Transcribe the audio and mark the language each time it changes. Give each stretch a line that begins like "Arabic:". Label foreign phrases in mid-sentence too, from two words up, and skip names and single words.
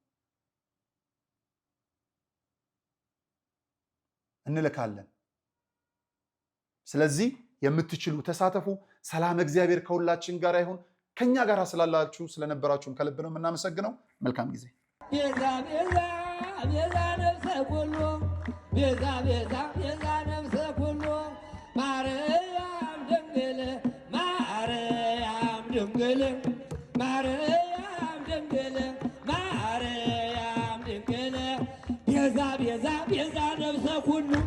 Amharic: እንልካለን። ስለዚህ የምትችሉ ተሳተፉ። ሰላም እግዚአብሔር ከሁላችን ጋር ይሁን። ከኛ ጋር ስላላችሁ ስለነበራችሁም ከልብ ነው የምናመሰግነው። መልካም ጊዜ።
Geez: ቤዛ ቤዛ ቤዛ ነፍሰ ኩሉ ቤዛ ቤዛ ቤዛ ነፍሰ ኩሉ ማርያም ድንግል ማርያም ድንግል ማርያም ድንግል ማርያም ድንግል ቤዛ ቤዛ ቤዛ ነፍሰ ኩሉ